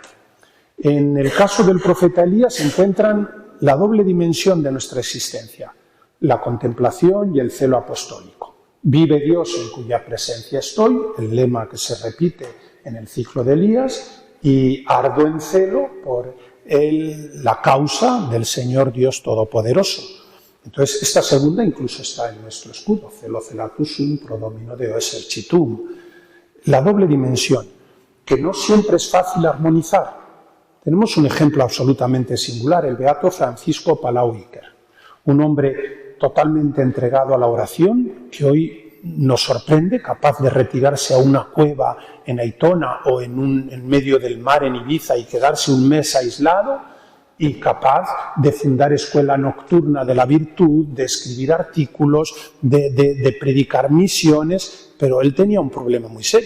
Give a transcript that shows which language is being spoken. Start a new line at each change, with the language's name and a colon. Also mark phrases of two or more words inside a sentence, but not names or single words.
Spanish: En el caso del profeta Elías encuentran la doble dimensión de nuestra existencia, la contemplación y el celo apostólico. Vive Dios en cuya presencia estoy, el lema que se repite en el ciclo de Elías, y ardo en celo por la causa del Señor Dios Todopoderoso. Entonces, esta segunda incluso está en nuestro escudo,
Latin: celo celatus sum pro domino Deo exercitum.
Spanish: La doble dimensión, que no siempre es fácil armonizar. Tenemos un ejemplo absolutamente singular, el beato Francisco Palau Iker, un hombre totalmente entregado a la oración, que hoy nos sorprende, capaz de retirarse a una cueva en Aitona o en medio del mar en Ibiza y quedarse un mes aislado, y capaz de fundar escuela nocturna de la virtud, de escribir artículos, de predicar misiones, pero él tenía un problema muy serio.